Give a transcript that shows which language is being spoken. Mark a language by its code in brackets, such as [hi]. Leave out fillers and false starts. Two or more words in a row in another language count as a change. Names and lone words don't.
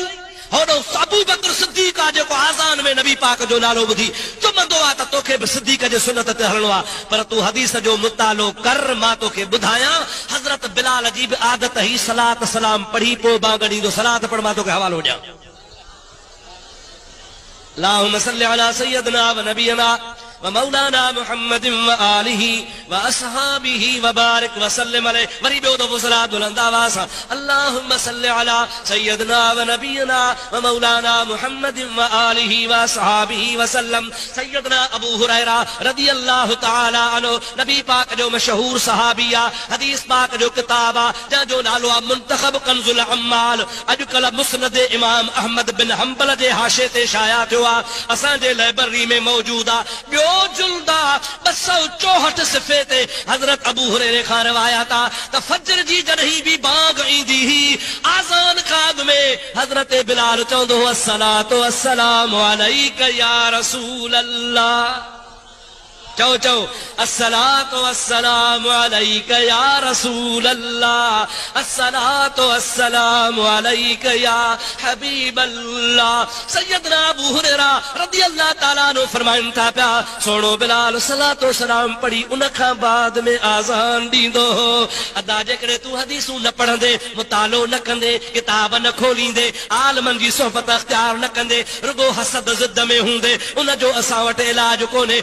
[sd] होॾो अबू बकर सिद्दीक़ आहे जेको आज़ान में नबी पाक जो नालो ॿुधी चुमंदो आहे त तोखे बि सिद्दीक़ जे सुन्नत ते हलणो आहे। पर तूं हदीस जो मुतालो कर। मां तोखे ॿुधायां, हज़रत बिलाल जी बि आदत ही सलात सलाम पढ़ी पोइ बांग ॾींदो। सलात पढ़, मां तोखे हवालो ॾियां। [ar] اللهم صل على سيدنا ونبينا ومولانا محمد وآله وأصحابه وبارك وسلم عليه. [sd] वरी ॿियो दफ़ो सलात बुलंद आवाज़ सां [ar] اللهم صل على سيدنا ونبينا ومولانا محمد وآله وأصحابه وسلم. [sd] सय्यदना अबू हुरैरा [ar] رضي الله تعالى عنه [sd] नबी पाक जो मशहूर सहाबी आहे। हदीस पाक जो किताब आहे जंहिंजो नालो आहे मुंतखब कंजुल अम्माल। अॼुकल्ह मुस्नद इमाम अहमद बिन हंबल जे हाशे ते शाया थियो आहे, असांजे लाइब्रेरी में मौजूद आहे। ॿियो जुल्दा 264 सिफ़े ते हज़रत अबू हुरैरे खां रिवायत आहे त फजर जी जॾहिं बि बांग ईंदी हुई, आज़ान खां अॻु में हज़रत बिलाल चवंदो हो [ar] الصلاة والسلام عليك يا رسول الله. [sd] चओ चओ [ar] الصلاة والسلام عليك يا رسول الله، الصلاة والسلام عليك يا حبيب الله. [sd] सैयदना अबू हुरैरा [ar] رضي الله تعالى عنه [sd] फरमाइनि था पिया, सोणो बिलाल सलातो सलाम पढ़ी उन खां बाद में आज़ान ॾींदो हो। अदा जेकॾहिं तूं हदीसूं न पढ़ंदे, मुतालो न कंदे, किताब न खोलींदे, आलमनि जी सोहबत अख्तियार न कंदे, रुगो हसद ज़िद में हूंदे, उन जो असां वटि इलाज कोन्हे।